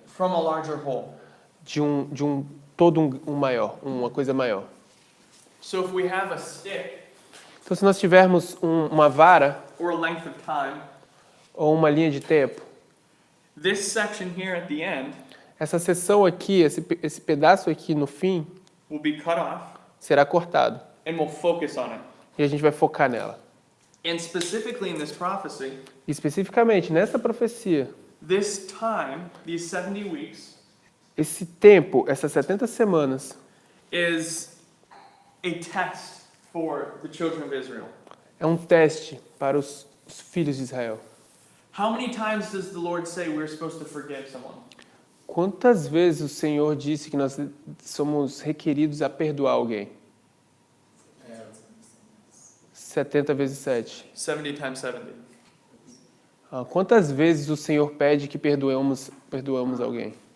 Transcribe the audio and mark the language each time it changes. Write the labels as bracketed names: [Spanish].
[English] from a larger whole. [Portuguese] de um todo um maior, uma coisa maior. [English] So if we have a stick [Portuguese] Então se nós tivermos uma vara [English] or a length of time, [Portuguese] ou uma linha de tempo, [English] this section here at the end [Portuguese] essa seção aqui, esse pedaço aqui no fim [English] will be cut off [Portuguese] será cortado [English] and we'll focus on it. [Portuguese] e a gente vai focar nela. [English] And specifically in this prophecy, [Portuguese] Especificamente nessa profecia, [English] this time, these 70 weeks, [Portuguese] esse tempo, essas 70 semanas, [English] is a test for the children of Israel. [Portuguese] é um teste para os filhos de Israel. [English] How many times does the Lord say we're supposed to forgive someone? [Portuguese] Quantas vezes o Senhor disse que nós somos requeridos a perdoar alguém? 70 vezes 7. [English] 70 times 70. [Portuguese] Quantas vezes o Senhor pede que perdoemos alguém?